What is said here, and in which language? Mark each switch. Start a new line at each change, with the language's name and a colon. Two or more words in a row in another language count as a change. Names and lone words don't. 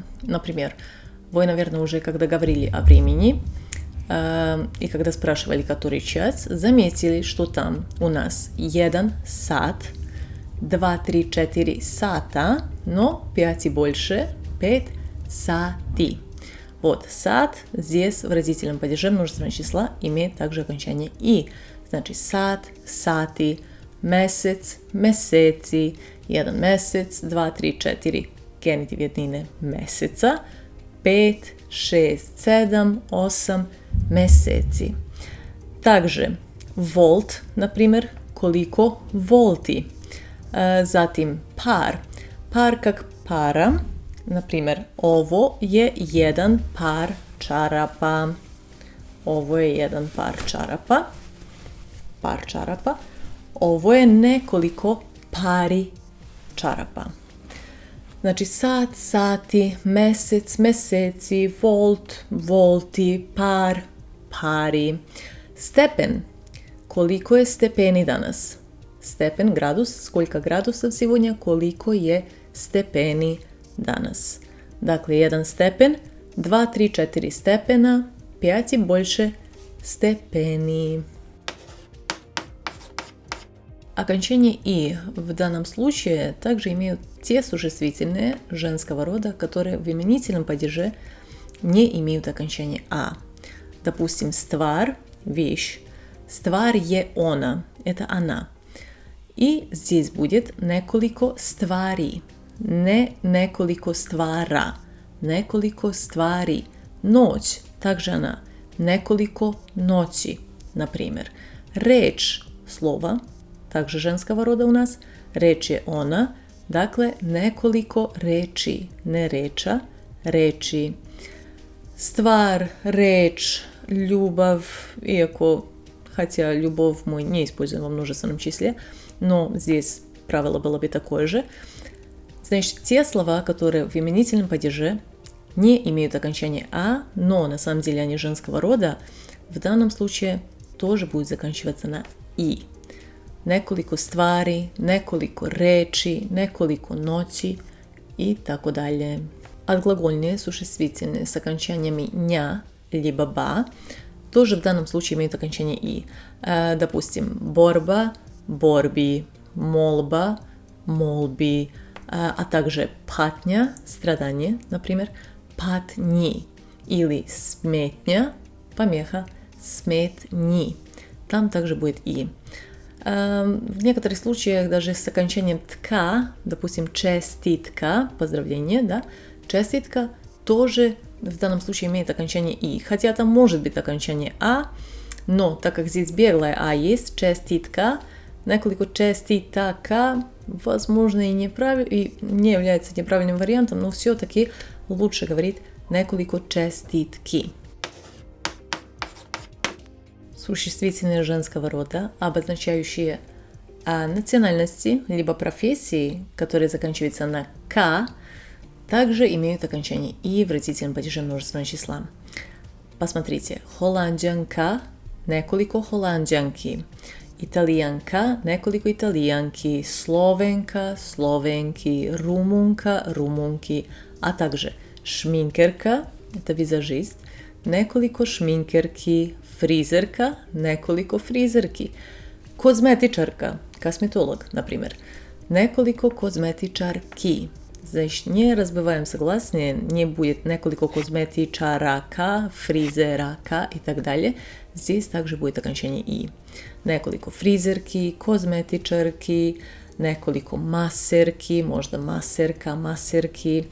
Russian: Например, вы, наверное, уже когда говорили о времени и когда спрашивали, который час, заметили, что там у нас 1 сат, 2, 3, 4 сата, но 5 и больше, 5 сати. Вот, сат здесь в родительном падеже множественного числа имеет также окончание «и». Значит, сат, сати,
Serbian: месец, месеци, 1 месец, 2, 3, 4, genitiv jednine meseca, 5, 6, 7, 8 meseci.
Russian: Также волт, например,
Serbian: koliko volti. Zatim par. Par
Russian: как пара. Например,
Serbian: ovo je jedan par čarapa. Ovo je jedan par čarapa. Par čarapa. Ovo je nekoliko pari čarapa. Znači sat, sati, mesec, meseci, volt, volti, par, pari. Stepen. Koliko je stepeni danas? Stepen, gradus,
Russian: сколько градусов сегодня,
Serbian: koliko je stepeni danas. Dakle, 1 stepen, 2, 3, 4 stepena, 5
Russian: и больше степени. Окончание «и» в данном случае также имеют те существительные женского рода, которые в именительном падеже не имеют окончания «а». Допустим, ствар – вещь.
Serbian: Ствар je ona –
Russian: это она. И здесь будет
Serbian: nekoliko stvari,
Russian: не
Serbian: nekoliko stvara, nekoliko stvari.
Russian: Ночь – также она,
Serbian: nekoliko noći,
Russian: например. Реч – слово, также женского рода у нас,
Serbian: реч je ona, dakle nekoliko reči, ne reča, reči. Ствар, реч,
Russian: любовь, хотя любовь мы не используем во множественном числе, но здесь правило было бы такое же. Значит, те слова, которые в именительном падеже не имеют окончания «а», но на самом деле они женского рода, в данном случае тоже будут заканчиваться на «и».
Serbian: Nekoliko stvari, nekoliko reči, nekoliko noći и tako dalje.
Russian: Отглагольные существительные с окончаниями «ня» либо «ба» тоже в данном случае имеют окончание «и». Допустим,
Serbian: борба, борби, молба, молби,
Russian: а также патня, страдание, например, патни, или сметня, помеха, сметни. Там также будет «и». В некоторых случаях даже с окончанием «тка», допустим, честитка, поздравление, да, честитка тоже в данном случае имеет окончание «и». Хотя там может быть окончание «а», но так как здесь беглое «а» есть, честитка,
Serbian: nekoliko čestitaka,
Russian: возможно, и не является неправильным вариантом, но все-таки лучше говорить
Serbian: nekoliko čestitki.
Russian: Существительные женского рода, обозначающие национальности, либо профессии, которые заканчиваются на «к», также имеют окончание «и» в родительном падеже множественного числа. Посмотрите, холандянка,
Serbian: nekoliko холандянки,
Russian: итальянка,
Serbian: nekoliko итальянки, словенка, словенки, румунка, румунки,
Russian: а также шминкерка, это визажист,
Serbian: nekoliko šminkerki, frizerka, nekoliko frizerki, kozmetičarka, kosmetolog, na primjer, nekoliko kozmetičarki.
Russian: Значит, не разбиваем согласные, не будет
Serbian: неколико козметичарака, фризерака
Russian: и так далее. Здесь также будет окончание «и».
Serbian: Неколико фризерки, козметичарки, неколико масерки,
Russian: можно
Serbian: масерка, масерки.